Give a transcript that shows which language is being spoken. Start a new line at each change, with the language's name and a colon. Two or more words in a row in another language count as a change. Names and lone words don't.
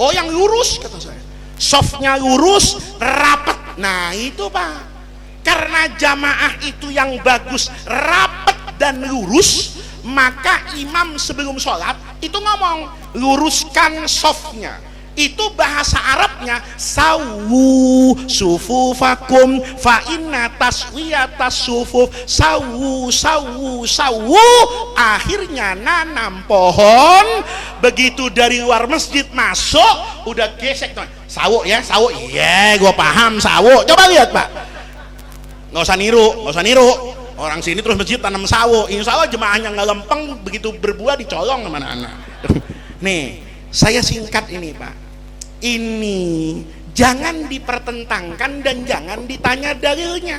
Indonesian: Oh yang lurus kata saya, softnya lurus rapat. Nah itu Pak, karena jamaah itu yang bagus rapat dan lurus, maka imam sebelum sholat itu ngomong luruskan softnya. Itu bahasa Arabnya
Arabic: سووا صفوفكم فإن تسوية الصفوف. سووا سووا سووا,
Indonesian: akhirnya nanam pohon. Begitu dari luar masjid masuk udah gesek tuh. Sawu ya, sawu. Iya, gua paham sawu. Coba lihat Pak, nggak usah niru. Orang sini terus masjid tanam sawo,
Arabic: إن شاء الله
Indonesian: jemaahnya nggak lempeng, begitu berbuah dicolong sama anak-anak. Nih, saya singkat ini Pak. Ini jangan dipertentangkan dan jangan ditanya dalilnya.